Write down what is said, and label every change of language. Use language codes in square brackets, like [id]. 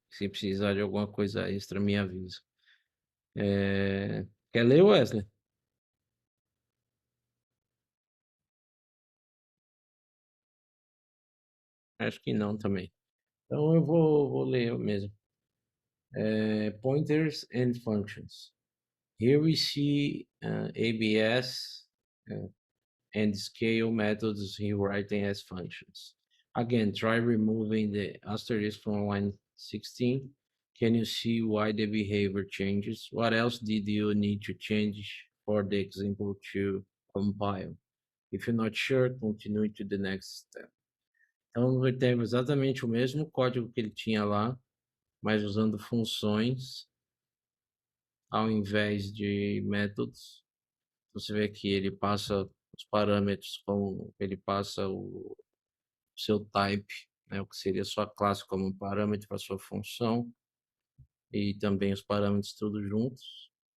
[pt] Se precisar de alguma coisa extra, me avisa. Quer ler, Wesley? Acho que não também. Então eu vou ler eu mesmo. [en] Pointers and functions. Here we see ABS and scale methods rewriting as functions. Again, try removing the asterisk from line 16. Can you see why the behavior changes? What else did you need to change for the example to compile? If you're not sure, continue to the next step. [pt] Então, ele tem exatamente o mesmo código que ele tinha lá, mas usando funções ao invés de métodos. Você vê que ele passa os parâmetros, como ele passa o seu type, né, o que seria sua classe como um parâmetro para sua função, e também os parâmetros todos juntos.